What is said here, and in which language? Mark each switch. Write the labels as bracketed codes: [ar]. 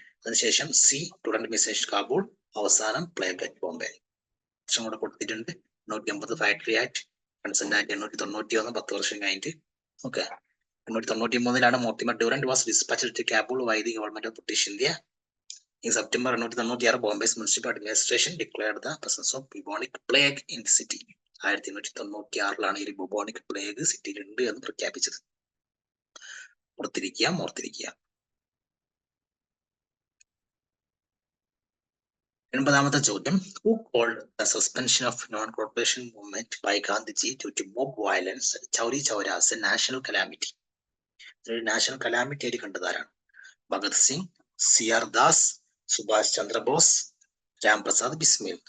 [ml] അതിനുശേഷം C, Durand mission to Kabul. അവസാനം plague at Bombay. Option കൂടെ കൊടുത്തിട്ടുണ്ട്. 880 ഫാക്ടറി ആക്ട്, കൺസെന്റ് ആക്ട് 891, 10 വർഷം കഴിഞ്ഞിട്ട്. [en] Okay, 893 Mortimer Durand was dispatched to Kabul by the government of British India. In September 1896, Bombay's municipal administration declared the presence of bubonic plague in the city. [ml] 1896 ഈ ബുബോണിക് plague സിറ്റിയിൽ ഉണ്ട് എന്ന് പ്രഖ്യാപിച്ചത്. ഓർത്തിരിക്കുക. 80ാമത്തെ ചോദ്യം, [en] who called the suspension of non-cooperation movement by Gandhiji due to mob violence at Chauri Chaura as a national calamity? [ml] ഒരു national calamity ആയിട്ട് കണ്ടതാരാണ്? Bhagat Singh, CR Das, Subhash Chandrabose, Ramprasad Bismil.